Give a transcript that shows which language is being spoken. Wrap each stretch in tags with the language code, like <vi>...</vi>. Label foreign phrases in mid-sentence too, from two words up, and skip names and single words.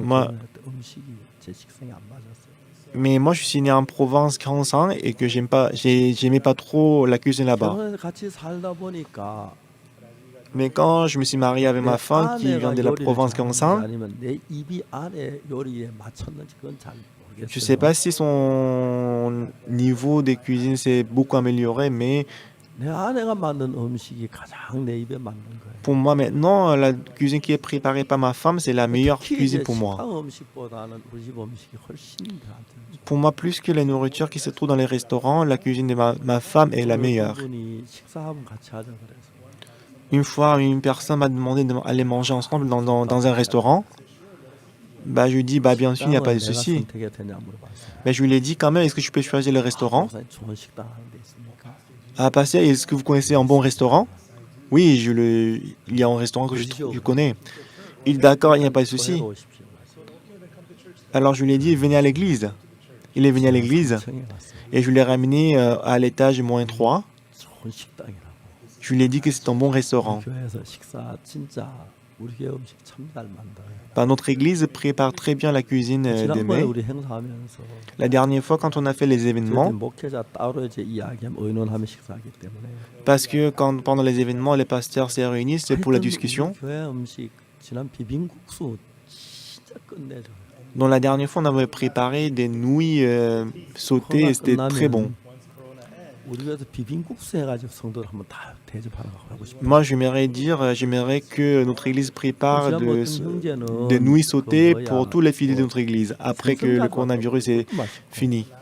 <ko>뭐- 때 음식이 제 식성에 안 맞았어요.</ko> <fr>Mais moi, je suis né en Provence, Cansan, et que j'aimais pas trop la cuisine là-bas.</fr> <ko>결혼해서 같이 살다 보니까</ko> <fr>Mais quand je me suis marié avec ma femme qui vient de la Provence, Cansan,</fr> <ko>아니면 내 입이 안에 요리에 맞췄는지 그건 잘 모르겠어요.</ko> <fr>je sais pas si son niveau de cuisine s'est beaucoup amélioré, mais</fr> <ko>내 아내가 만든 음식이 가장 내 입에 맞는 거예요.</ko> <fr>pour moi maintenant, la cuisine qui est préparée par ma femme, c'est la meilleure</fr> <ko>특히</ko> <fr>cuisine</fr> <ko>이제</ko> <fr>pour moi.</fr> <ko>식당 음식보다는 우리 집 음식이 훨씬 나한테는</ko> <fr>Pour moi, plus que les nourritures qui se trouvent dans les restaurants, la cuisine de ma femme est la meilleure.</fr> <ko>그분이 식사하면 같이 하자 그래서</ko> <fr>Une fois, une personne m'a demandé d'aller manger ensemble dans un restaurant. Bah, je lui ai dit, bah, bien sûr, il n'y a pas de</fr> <ko>식당을 내가</ko> <fr>souci.</fr> <ko>선택해야 되냐 물어봤어요.</ko> <fr>Mais je lui ai dit quand même, est-ce que je peux choisir le restaurant?</fr> <ko>목사님 좋은 식당 하는 데 있습니까?</ko> <fr>Ah, passé, est-ce que vous connaissez un bon restaurant? Oui, il y a un restaurant que je connais. Il dit, d'accord, il n'y a pas de souci.</fr> <ko>오십시오.</ko> <fr>Alors je lui ai dit, venez à l'église. Il est venu à l'église</fr> <ko>청에 갔어요.</ko> <fr>et je l'ai ramené à l'étage -3.</fr> <ko>좋은 식당이라고.</ko> <fr>Je lui ai dit que c'est un bon restaurant.</fr> <ko>교회에서 식사 진짜 우리 교회 음식 참 잘 만들어요.</ko> <fr>Bah, notre église prépare très bien la cuisine de</fr> <ko>지난번에</ko> <fr>mai.</fr> <ko>우리 행사하면서</ko> <fr>La dernière fois, quand on a fait les</fr> <ko>저희</ko> <fr>événements,</fr> <ko>목회자 따로 이제 이야기하면 의논하며 식사하기 때문에</ko> <fr>parce que pendant les événements, les pasteurs se réunissent, c'est pour la</fr> <ko>하여튼</ko> <fr>discussion.</fr> <ko>우리 교회 음식 지난 비빔국수 진짜 끝내줘요.</ko> <fr>Donc la dernière fois, on avait préparé des nouilles sautées et c'était très bon. Moi, j'aimerais que notre église prépare des nouilles sautées pour tous les fidèles de notre église, après que le coronavirus est fini.</fr>